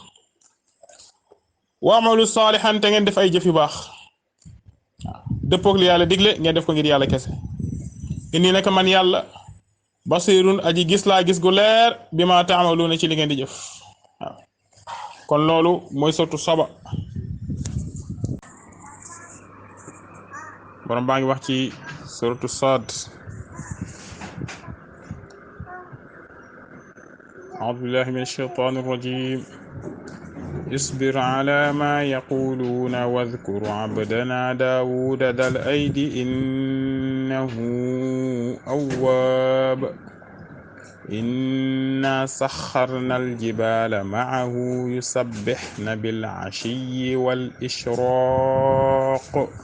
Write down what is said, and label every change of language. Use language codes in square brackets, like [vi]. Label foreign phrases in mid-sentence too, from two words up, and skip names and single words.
[ar] وعملوا صالحا [wo] te ngeen def ay jëf yu baax waaw dëppoog li yàlla digle ngeen def ko ngir yàlla kese inni naka man yàlla basirun aji gis laa gis gu leer [ar] بما تعملون [wo] ci li ngeen di jëf waaw kon loolu mooy sotu Saba borom baa ngi wax ci suratu Saad [ar] أعوذ بالله من الشيطان الرجيم اصبر على ما يقولون واذكر عبدنا داود ذا الأيد إنه أواب إنا سخرنا الجبال معه يسبحن بالعشي والإشراق